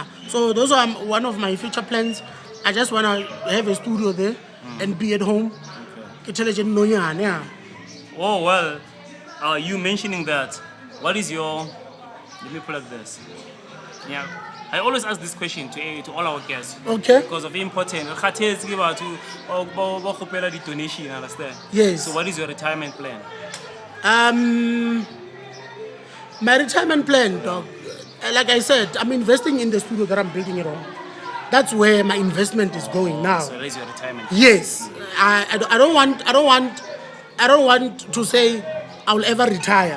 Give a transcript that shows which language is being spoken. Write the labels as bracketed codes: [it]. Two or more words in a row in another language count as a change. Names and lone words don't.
[en] So those are one of my future plans. I just want to have a studio there and be at home. Yeah. Oh, well, you mentioning that, what is your, let me plug this. Yeah, I always ask this question to all our guests. Okay. Because of important. [nso] Khathetse ke batho ba kgopela di donation, understand? [en] Yes. So what is your retirement plan? My retirement plan, dog. Like I said, I'm investing in the studio that I'm building it on. That's where my investment is going now. So that is your retirement. Yes, I don't want to say I will ever retire.